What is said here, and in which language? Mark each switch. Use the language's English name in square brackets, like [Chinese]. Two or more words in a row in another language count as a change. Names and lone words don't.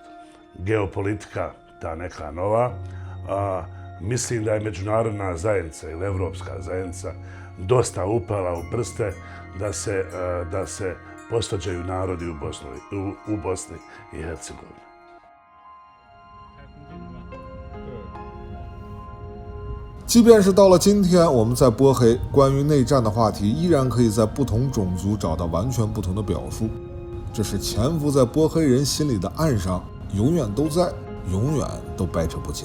[Bosnian] Geopolitika, ta neka nova, mislim da je međunarodna zajednica ili evropska zajednica dosta upala u prste da se posvađaju narodi u Bosni i Hercegovini. [Chinese] 即便是到了今天，我们在波黑关于内战的话题，依然可以在不同种族找到完全不同的表述。这是潜伏在波黑人心里的暗伤，永远都在，永远都掰扯不清。